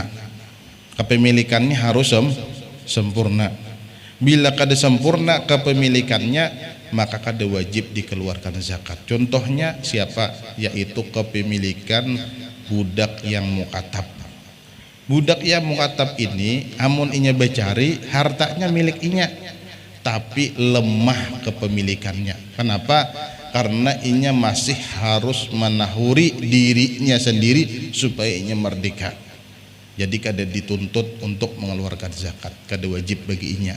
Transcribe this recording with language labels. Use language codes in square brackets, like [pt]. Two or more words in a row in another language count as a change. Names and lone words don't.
[id] Kepemilikannya harus sempurna. Bila kada sempurna kepemilikannya, maka kada wajib dikeluarkan zakat. Contohnya siapa? Yaitu kepemilikan budak yang mukatab. [bjn] Budak yang mukatab ini amun inya becari hartanya milik inya, tapi lemah kepemilikannya. Kenapa? Karena inya masih harus menahuri dirinya sendiri supaya inya merdeka. [id] Jadi kada dituntut untuk mengeluarkan zakat, kada wajib bagi inya.